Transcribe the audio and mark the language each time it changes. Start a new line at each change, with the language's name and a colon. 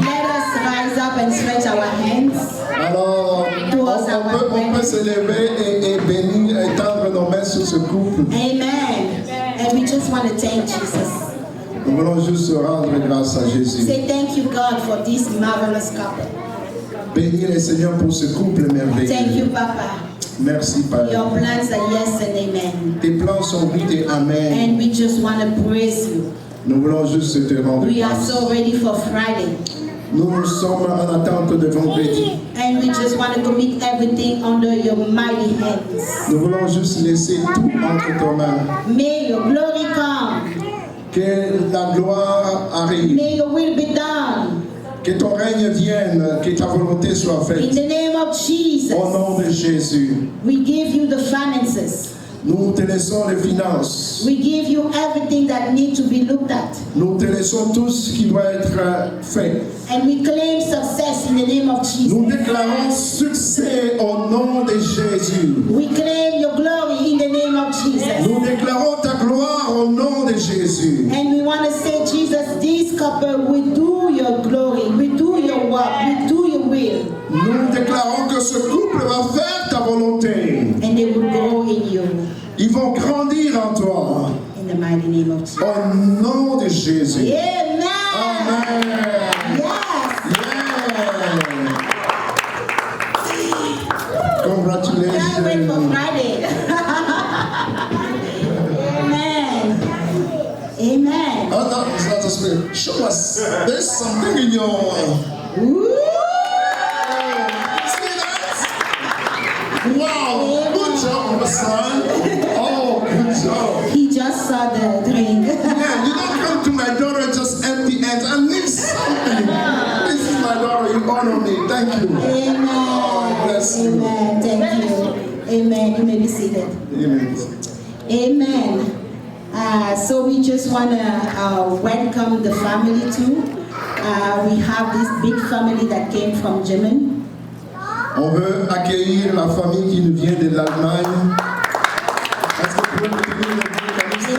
English: Let us rise up and stretch our hands.
French: Alors, on peut se lever et bénir et tendre nos mains sur ce couple.
English: Amen. And we just want to thank Jesus.
French: Nous voulons juste rendre grâce à Jésus.
English: Say thank you, God, for this marvelous couple.
French: Bénir le Seigneur pour ce couple
English: Thank you,
French: merveilleux.
English: Papa.
French: Merci, Père.
English: Your plans are yes and amen.
French: Tes plans sont oui et amen.
English: And we just want to praise you.
French: Nous voulons juste te rendre
English: We are
French: grâce.
English: so ready for Friday.
French: Nous sommes en attente de vendredi.
English: And we just want to commit everything under your mighty hands.
French: Nous voulons juste laisser tout entre tes mains.
English: May your glory come.
French: Que la gloire arrive.
English: May your will be done.
French: Que ton règne vienne. Que ta volonté soit
English: In
French: faite.
English: the name of Jesus,
French: Au nom de Jésus.
English: we give you the finances.
French: Nous te laissons les finances.
English: We give you everything that needs to be looked at.
French: Nous te laissons tout ce qui doit être fait.
English: And we claim success in the name of Jesus.
French: Nous déclarons succès au nom de Jésus.
English: We claim your glory in the name of Jesus.
French: Nous déclarons ta gloire au nom de Jésus.
English: And we want to say, Jesus, this couple will do your glory, will do your work, will do your will.
French: Nous déclarons que ce couple va faire ta volonté.
English: And they will grow in you.
French: Ils vont grandir en toi.
English: In the mighty name of Jesus.
French: Au nom de Jésus.
English: Amen. Amen. Yes. Yeah. Can't wait for Congratulations. Friday. Amen. Amen. Oh, no, it's not a spirit. Show us. There's something in your... Woo! See that? Wow. Good job, my son. Oh, good job. about the drink. Yeah, you don't come to my daughter just empty hands. I need something. This is my daughter. You honor me. Thank you. Amen. Oh, bless you. Amen. Thank you. Amen. You may be seated. Amen. Amen. So we just want to welcome the family too. We have this big family that came from Germany.
French: On veut accueillir la famille qui nous vient de l'Allemagne. Est-ce que vous pouvez me donner le nom comme ça?